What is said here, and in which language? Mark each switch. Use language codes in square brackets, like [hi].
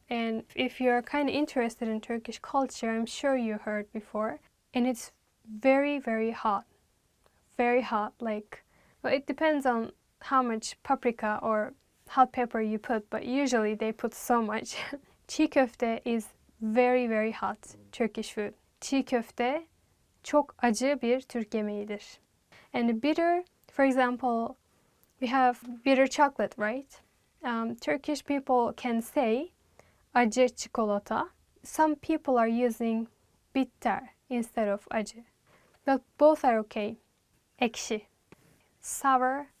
[en] And if you're kind of interested in Turkish culture, I'm sure you heard before. And it's very, very hot. Very hot. Like, well, it depends on how much paprika or hot pepper you put, but usually they put so much. Çiğ köfte is very, very hot Turkish food. [tr] Çiğ köfte çok acı bir Türk yemeğidir. [en] And bitter, for example, we have bitter chocolate, right? Turkish people can say acı çikolata. Some people are using bitter instead of acı. But both are okay. Ekşi. Sour.